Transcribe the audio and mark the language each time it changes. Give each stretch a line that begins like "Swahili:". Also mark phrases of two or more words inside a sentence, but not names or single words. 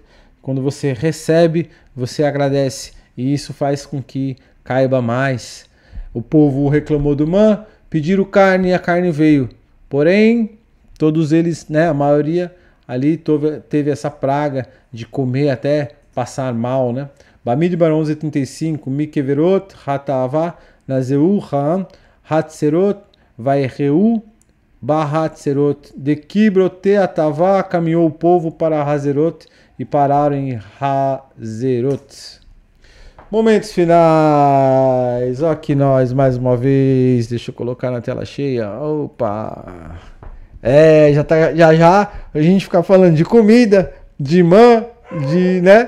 Portuguese: Quando você recebe, você agradece, e isso faz com que caiba mais. O povo reclamou do man, pediram carne e a carne veio. Porém, todos eles, né, a maioria ali teve essa praga de comer até passar mal, né?
Hebrew: Bamidbar 11:35, מקברות התאוה נסעו העם חצרות ויהיו בחצרות.
Portuguese: De Kibrote Atavá caminhou o povo para Hazerot e pararam em Hazerot. Momentos finais. Ó aqui nós mais uma vez. Deixa eu colocar na tela cheia. Opa! Já a gente ficar falando de comida, de mã, né?